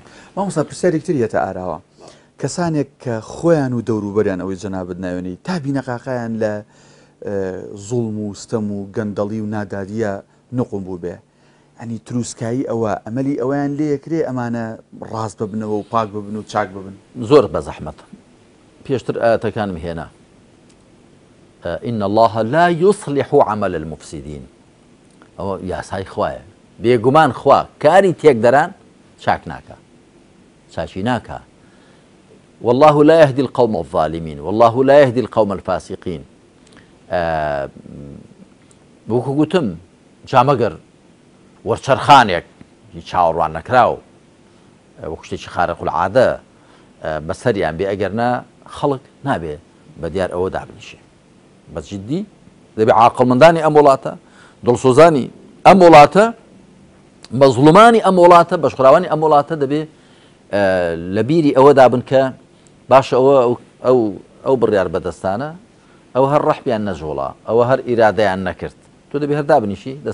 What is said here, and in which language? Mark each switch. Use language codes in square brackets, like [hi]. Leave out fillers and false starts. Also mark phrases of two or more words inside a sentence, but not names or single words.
[ckb] مامۆستا پرسیارێکتر یەتە ئاراوە کەسانێک کە خۆیان و دەوروبەریان ئەوەی جەنابەت ناوێنی تا بینەقاقیان لە زوڵم و ستەم و گەندەڵی و نادادیە نقم بوو بێ ئەنی تروسکایی ئەوە ئەمەلی ئەویان لێکرێ ئەمانە ڕاست ببنەوە و پاک ببن و چاک ببن زۆر بە زەحمەت پێشتر ئاەتەکانم هێنا [ar] إن الله لا يصلح عمل المفسدين [ckb] ئەوە یاسای خوایە بێگومان خوا کاری تێک دەران چاک ناکە چاچی ناکە [ar] والله لا يهدي القوم الظالمين والله لا يهدي القوم الفاسقين [ckb] وەکو گوتم جامەگەر وەرچەرخانێک چاوەڕوان نەکراو وەکو شتێکی [ar] خارق العادە [ckb] بەسەریان بێ ئەگەرنا خەڵک نابێ بە دیار ئەوە دابنیشێ بە جددی دەبێ عاقڵمەندانی ئەم وڵاتە دڵسۆزانی ئەم وڵاتە مەزڵومانی ئەم وڵاتە بەشخراوانی ئەم وڵاتە دەبێ لە بیری ئەوە دابن کە باشە ئەو بڕیار بەدەستانە ئەو هەر ڕەحبیان نەژۆڵا ئەوە هەر ئیرادەیان نەکرد تۆ دەبێ هەر دابنیشی